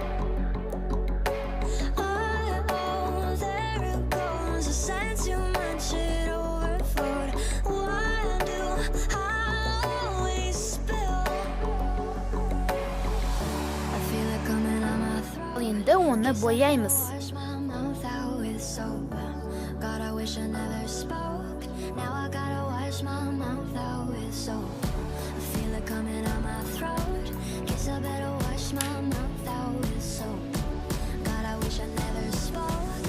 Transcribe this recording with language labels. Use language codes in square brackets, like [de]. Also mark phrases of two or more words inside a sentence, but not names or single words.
[en] Oh, there it goes. I sense too much, it overflowed. Why do I always spill? I feel it coming on my throat. [kk] Енді оны бояймыз. [en] God, I wish I never spoke. Now I gotta wash my mouth out with soap. I feel it coming on my throat. Guess I better wash my mouth out with soap. God, I wish I never spoke.